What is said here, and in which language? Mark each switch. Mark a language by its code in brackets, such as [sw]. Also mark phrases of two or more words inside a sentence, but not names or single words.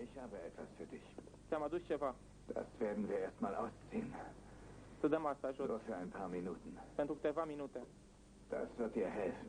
[de] Ich habe etwas für dich. [ro] Ți-am adus ceva. [de] Das werden wir erstmal ausziehen. [ro] Să dăm asta jos. [de] Nur für ein paar Minuten. [ro] Pentru câteva minute. [de] Das wird dir helfen.